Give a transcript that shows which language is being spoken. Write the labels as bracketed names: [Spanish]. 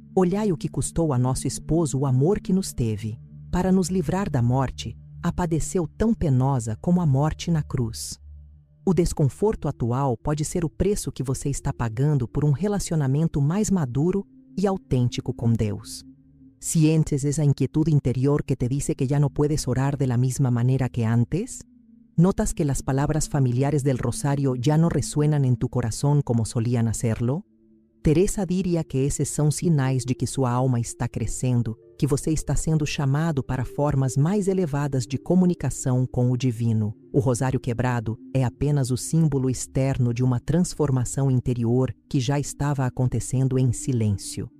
[Portuguese] Olhai o que custou a nosso esposo o amor que nos teve. Para nos livrar da morte, a padeceu tão penosa como a morte na cruz. O desconforto atual pode ser o preço que você está pagando por um relacionamento mais maduro [Spanish] y auténtico con [Portuguese] Deus. [Spanish] ¿Sientes esa inquietud interior que te dice que ya no puedes orar de la misma manera que antes? ¿Notas que las palabras familiares del rosario ya no resuenan en tu corazón como solían hacerlo? [Portuguese] Teresa diria que esses são sinais de que sua alma está crescendo, que você está sendo chamado para formas mais elevadas de comunicação com o divino. O rosário quebrado é apenas o símbolo externo de uma transformação interior que já estava acontecendo em silêncio.